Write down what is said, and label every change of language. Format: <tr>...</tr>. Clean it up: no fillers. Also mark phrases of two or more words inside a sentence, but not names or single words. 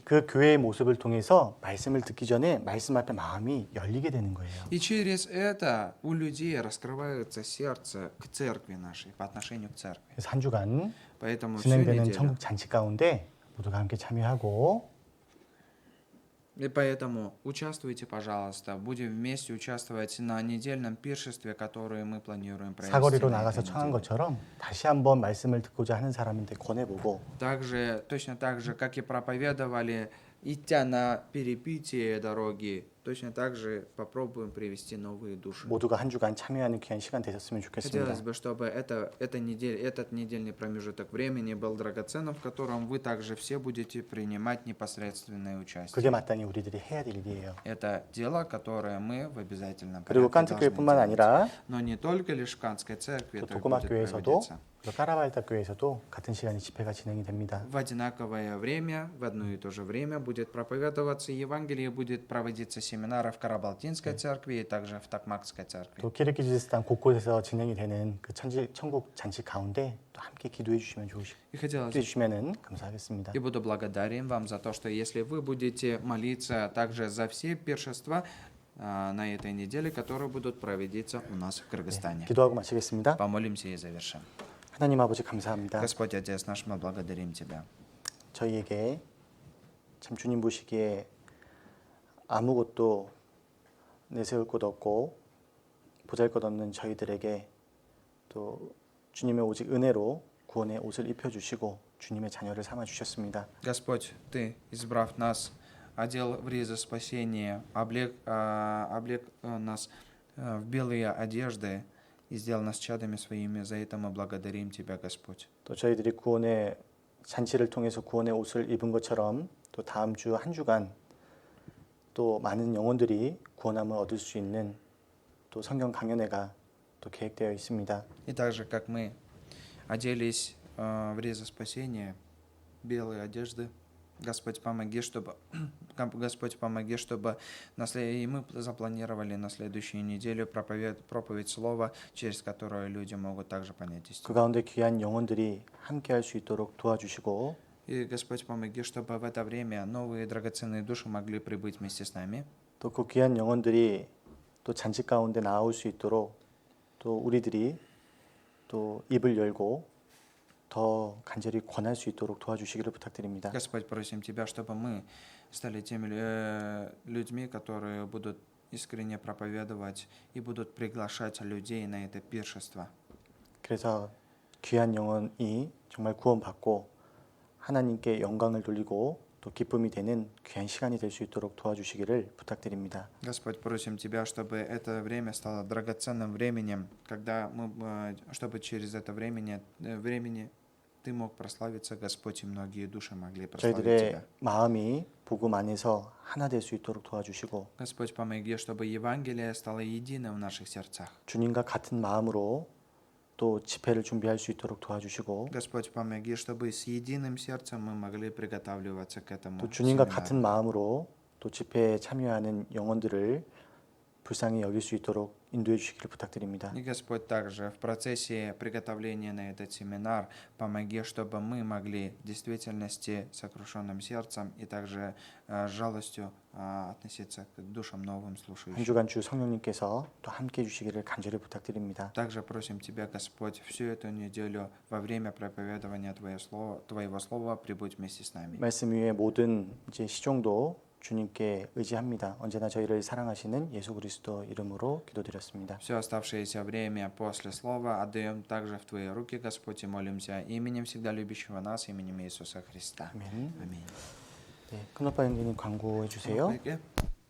<ko>그 교회의 모습을 통해서 말씀을 듣기 전에 말씀 앞에 마음이 열리게 되는 거예요.</ko> <ru>И через это у людей раскрывается сердце к церкви нашей, по отношению к церкви.</ru> <ko>그래서 한 주간</ko> <ru>Поэтому всю</ru> <ko>진행되는</ko> <ru>неделю.</ru> <ko>천국 잔치 가운데 모두가 함께 참여하고</ko> <ru>И поэтому участвуйте, пожалуйста. Будем вместе участвовать на недельном пиршестве, которое мы планируем провести.</ru> <ko>사거리로</ko> <ru>на</ru> <ko>나가서</ko> <ru>этой</ru> <ko>청한</ko> <ru>неделе.</ru> <ko>것처럼 다시 한번 말씀을 듣고자 하는 사람한테 권해보고</ko> <ru>Также, точно так же, как и проповедовали, идя на перепитие дороги, точно так же попробуем привести новые души.</ru> <ko>모두가 한 주간 참여하는 귀한 시간 되셨으면 좋겠습니다.</ko> <ru>Хотелось бы, чтобы этот недельный промежуток времени был драгоценным, в котором вы также все будете принимать непосредственное</ru> <ko>그게</ko> <ru>участие.</ru> <ko>마땅히 우리들이 해야 될 일이에요.</ko> <ru>Это дело, которое мы в обязательном</ru> <ko>그리고</ko> <ru>порядке должны</ru> <ko>깐트교회뿐만</ko> <ru>делать.</ru> <ko>아니라</ko> <ru>Но не только лишь в Канской церкви</ru> <ko>또</ko> <ru>это</ru> <ko>도고마</ko> <ru>будет</ru> <ko>교회에서도</ko> <ru>проводиться.</ru> <ko>또 까라발타 교회에서도 같은 시간에 집회가 진행이 됩니다.</ko> <ru>В одинаковое время, в одно и то же время будет проповедоваться Евангелие, будет проводиться семинары в Карабалтинской церкви и также в Токмакской церкви.</ru> <ko>또 키르기즈스탄 곳곳에서 진행이 되는 그 천국 잔치 가운데 또 함께 기도해 주시면</ko> <ru>И хотелось</ru> <ko>기도해 주시면은 감사하겠습니다.</ko> <ru>И буду благодарен вам за то, что если вы будете молиться также за все пиршества на этой неделе, которые будут проводиться у нас в Кыргызстане.</ru> <ko>기도하고 마치겠습니다.</ko> <ru>Помолимся и завершим.</ru> <ko>하나님 아버지 감사합니다.</ko> <ru>Господь Отец наш, мы благодарим Тебя.</ru> <ko>저희에게 참 주님 보시기에 아무것도 내세울 곳 없고 보잘것없는 저희들에게 또 주님의 오직 은혜로 구원의 옷을 입혀주시고 주님의 자녀를 삼아 주셨습니다.</ko> <ru>Господь, Ты, избрав нас, одел в ризы спасения, облег нас в белые одежды и сделал нас чадами Своими. За это мы благодарим Тебя, Господь.</ru> <ko>또 저희들이 구원의 잔치를 통해서 구원의 옷을 입은 것처럼 또 다음 주 한 주간 또 많은 영혼들이 구원함을 얻을 수 있는 또 성경 강연회가 또 계획되어 있습니다.</ko> <ru>И так же, как мы оделись в ризы спасения, белые одежды, Господь, помоги, чтобы и мы запланировали на следующую неделю проповедь слова, через которое люди могут также понять истину.</ru> <ko>그 가운데 귀한 영혼들이 함께할 수 있도록 도와주시고</ko> <ru>И, Господь, помоги, чтобы в это время новые драгоценные души могли прибыть вместе с нами.</ru> <ko>또 그 귀한 영혼들이 또 잔치 가운데 나올 수 있도록 또 우리들이 또 입을 열고 더 간절히 권할 수 있도록 도와주시기를 부탁드립니다.</ko> <ru>Господь, просим Тебя, чтобы мы стали теми людьми, которые будут искренне проповедовать и будут приглашать людей на это пиршество.</ru> <ko>그래서 귀한 영혼이 정말 구원받고 하나님께 영광을 돌리고 또 기쁨이 되는 귀한 시간이 될 수 있도록 도와주시기를 부탁드립니다.</ko> <ru>Господь, просим Тебя, чтобы это время стало драгоценным временем, чтобы через это времени Ты мог прославиться, Господь, и многие души могли прославить</ru> <ko>저희들의</ko> <ru>Тебя.</ru> <ko>마음이 복음 안에서 하나 될 수 있도록 도와주시고</ko> <ru>Господь, помоги, чтобы Евангелие стало единым в наших сердцах.</ru> <ko>주님과 같은 마음으로 또 집회를 준비할 수 있도록 도와주시고</ko> <ru>Господь, помоги, чтобы с единым сердцем мы могли приготавливаться к этому</ru> <ko>또 주님과</ko> <ru>семинару.</ru> <ko>같은 마음으로 또 집회에 참여하는 영혼들을 불쌍히 여길 수 있도록 인도해 주시기를 부탁드립니다.</ko> <ru>И, Господь, также в процессе приготовления на этот семинар помоги, чтобы мы могли в действительности сокрушенным сердцем и также с жалостью относиться к душам новым</ru> <ko>한</ko> <ru>слушающим.</ru> <ko>주간 주 성령님께서 또 함께 해 주시기를 간절히 부탁드립니다.</ko> <ru>Также просим Тебя, Господь, всю эту неделю во время проповедования Твоего Слова прибудь вместе с нами.</ru> <ko>말씀 위에 모든 이제 시종도 주님께 의지합니다. 언제나 저희를 사랑하시는 예수 그리스도 이름으로 기도드렸습니다.</ko> <ru>Все оставшееся время после слова отдаем также в Твои руки, Господь, и молимся именем всегда любящего нас, именем Иисуса Христа.</ru> <ko>아멘.</ko> <ru>Аминь.</ru> <ko>네, 큰오빠 형님 광고해 주세요. Okay.</ko>